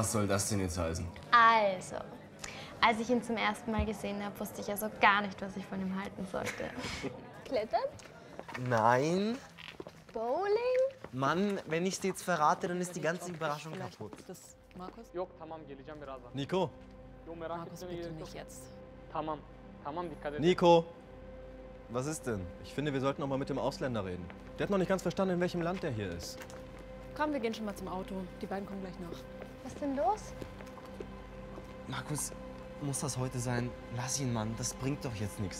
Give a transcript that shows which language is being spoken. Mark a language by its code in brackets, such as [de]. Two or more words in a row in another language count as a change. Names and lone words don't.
[de] Was soll das denn jetzt heißen? Also, als ich ihn zum ersten Mal gesehen habe, wusste ich also gar nicht, was ich von ihm halten sollte. Klettern? Nein. Bowling? Mann, wenn ich dir jetzt verrate, dann ist die ganze Überraschung kaputt. Das Markus? [tr] Yok tamam geleceğim birazdan. [de] Nico! [tr] Yo merak [de] Markus, [tr] etmene [de] bitte [tr] gerek yok. [de] nicht jetzt. [tr] Tamam. Tamam dikkat et. [de] Nico! Was ist denn? Ich finde, wir sollten noch mal mit dem Ausländer reden. Der hat noch nicht ganz verstanden, in welchem Land der hier ist. Komm, wir gehen schon mal zum Auto. Die beiden kommen gleich nach. Was ist denn los? Markus, muss das heute sein? Lass ihn, Mann. Das bringt doch jetzt nichts.